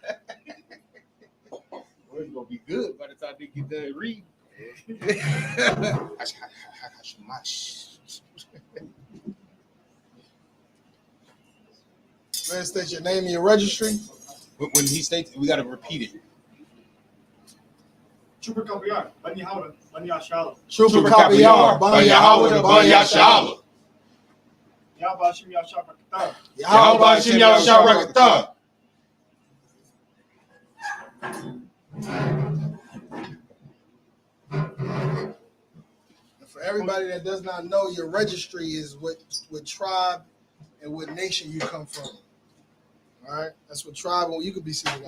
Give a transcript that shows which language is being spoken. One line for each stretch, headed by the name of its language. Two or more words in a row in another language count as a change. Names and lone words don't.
English: Well, it's gonna be good by the time they get done reading. Man, state your name and your registry. When he states, we gotta repeat it. Trooper Kapiyar, Bani Howard, Bani Ashala. Trooper Kapiyar, Bani Howard, Bani Ashala. Yahba Shim Yahshua Rakata. Yahba Shim Yahshua Rakata. For everybody that does not know, your registry is what tribe and what nation you come from. All right, that's what tribe. Well, you could be seated.